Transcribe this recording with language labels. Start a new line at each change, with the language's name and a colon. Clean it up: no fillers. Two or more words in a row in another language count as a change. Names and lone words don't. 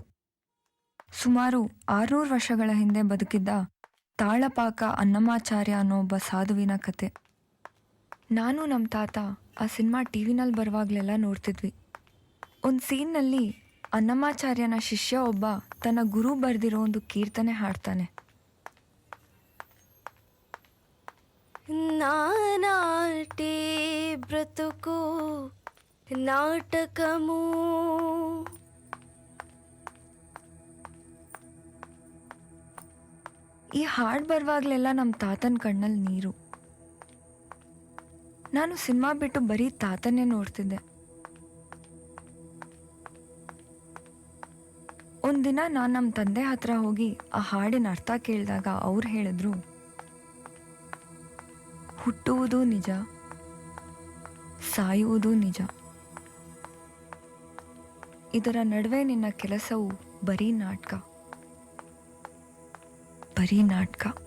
Kannada: ಸುಮಾರು 600 ವರ್ಷಗಳ ಹಿಂದೆ ಬದುಕಿದ್ದ ತಾಳಪಾಕ ಅನ್ನಮಾಚಾರ್ಯ ಅನ್ನೋ ಒಬ್ಬ ಸಾಧುವಿನ ಕತೆ. ನಾನು ನಮ್ಮ ತಾತ ಆ ಸಿನಿಮಾ ಟಿವಿನಲ್ಲಿ ಬರುವಾಗಲೆಲ್ಲ ನೋಡ್ತಿದ್ವಿ. ಒಂದು ಸೀನ್ನಲ್ಲಿ ಅನ್ನಮಾಚಾರ್ಯನ ಶಿಷ್ಯ ಒಬ್ಬ ತನ್ನ ಗುರು ಬರೆದಿರೋ ಒಂದು ಕೀರ್ತನೆ ಹಾಡ್ತಾನೆ.
Telugu: నానాటే బ్రతుకు నాటకము
Kannada: ಈ ಹಾಡು ಬರುವಾಗಲೆಲ್ಲ ನಮ್ಮ ತಾತನ ಕಣ್ಣಲ್ಲಿ ನೀರು. ನಾನು ಸಿನಿಮಾ ಬಿಟ್ಟು ಬರೀ ತಾತನ್ನೇ ನೋಡ್ತಿದ್ದೆ. ಒಂದಿನ ನಾನು ನಮ್ಮ ತಂದೆ ಹತ್ರ ಹೋಗಿ ಆ ಹಾಡಿನ ಅರ್ಥ ಕೇಳಿದಾಗ ಅವ್ರು ಹೇಳಿದ್ರು, ಹುಟ್ಟುವುದು ನಿಜ, ಸಾಯುವುದು ನಿಜ, ಇದರ ನಡುವೆ ನಿನ್ನ ಕೆಲಸವು ಬರೀ ನಾಟಕ, ಬರೀ ನಾಟಕ.